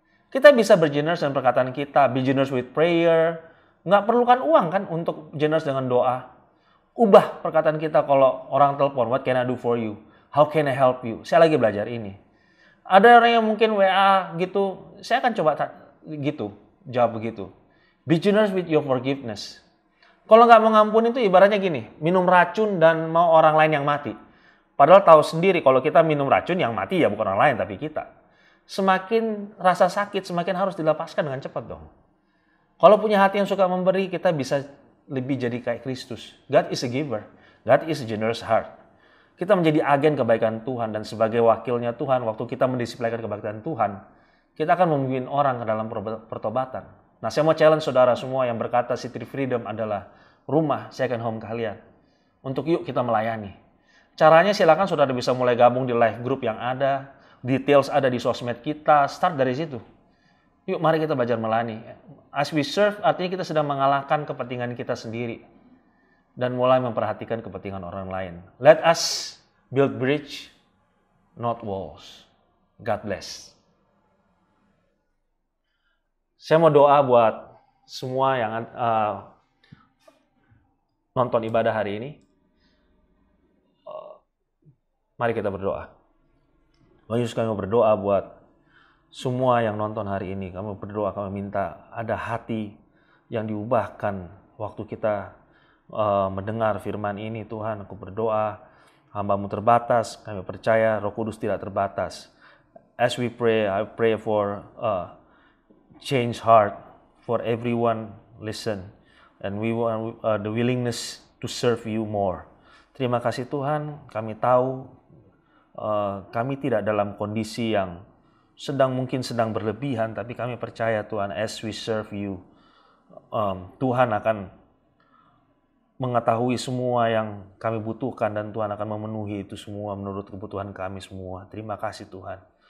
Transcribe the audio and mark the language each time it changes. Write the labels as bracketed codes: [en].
[id] Kita bisa bergenerous dengan perkataan kita, [en] be generous with prayer. [id] Nggak perlukan uang kan untuk generous dengan doa. Ubah perkataan kita kalau orang telepon, [en] what can I do for you? How can I help you? [id] Saya lagi belajar ini. Ada orang yang mungkin WA gitu, saya akan coba gitu, jawab begitu. [en] Be generous with your forgiveness. [id] Kalau nggak mengampuni itu ibaratnya gini, minum racun dan mau orang lain yang mati. Padahal tahu sendiri kalau kita minum racun yang mati ya bukan orang lain tapi kita. Semakin rasa sakit, semakin harus dilepaskan dengan cepat dong. Kalau punya hati yang suka memberi, kita bisa lebih jadi kayak Kristus. [en] God is a giver. God is a generous heart. [id] Kita menjadi agen kebaikan Tuhan dan sebagai wakilnya Tuhan, waktu kita mendisiplinkan kebaikan Tuhan, kita akan memimpin orang ke dalam pertobatan. Nah, saya mau challenge saudara semua yang berkata City Freedom adalah rumah second home kalian. Untuk yuk kita melayani. Caranya silakan saudara bisa mulai gabung di live group yang ada. details ada di sosmed kita, start dari situ. Yuk mari kita belajar melayani. [en] As we serve [id] artinya kita sedang mengalahkan kepentingan kita sendiri dan mulai memperhatikan kepentingan orang lain. [en] Let us build bridge, not walls. God bless. [id] Saya mau doa buat semua yang nonton ibadah hari ini. Mari kita berdoa. Tuhan Yesus, kami berdoa buat semua yang nonton hari ini. Kami berdoa, kami minta ada hati yang diubahkan waktu kita mendengar firman ini. Tuhan, aku berdoa, hamba-Mu terbatas, kami percaya Roh Kudus tidak terbatas. [en] As we pray, I pray for change heart for everyone listen, and we want the willingness to serve you more. [id] Terima kasih Tuhan, kami tahu kami tidak dalam kondisi yang mungkin sedang berlebihan, tapi kami percaya Tuhan, [en] as we serve you, [id] Tuhan akan mengetahui semua yang kami butuhkan dan Tuhan akan memenuhi itu semua menurut kebutuhan kami semua. Terima kasih Tuhan.